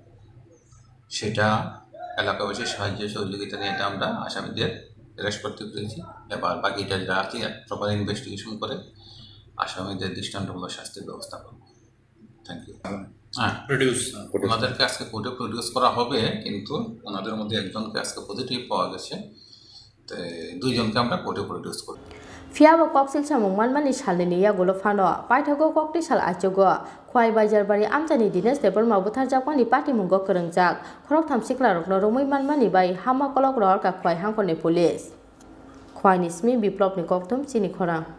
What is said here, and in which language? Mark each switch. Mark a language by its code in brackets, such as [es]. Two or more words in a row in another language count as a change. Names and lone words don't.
[bn] সেটা এলাকাবাসীর সাহায্য সহযোগিতা নিয়ে এটা আমরা আসামিদের অ্যারেস্ট করতে পেরেছি এবার বাকিটা যারা আছে [en] proper investigation [bn] করে আসামিদের দৃষ্টান্তমূলক শাস্তির ব্যবস্থা করব [en] thank you [bn] হ্যাঁ ওনাদেরকে আজকে কোর্টে প্রডিউস করা হবে কিন্তু ওনাদের মধ্যে একজনকে আজকে পজিটিভ পাওয়া গেছে তো দুইজনকে আমরা কোর্টে প্রডিউস করব [trp] Phiaba koksil samung manmani salni yagulo phano paithago kokti sal aichugo khwai Baijarbaari amchani Dinesh Debarma botharjakmani party mungo khrangjak khorok tham siklarokno romoi manmani bai hama kolok rohorkha khwai hangkoni police khwai nismi biplopni koktum chini khora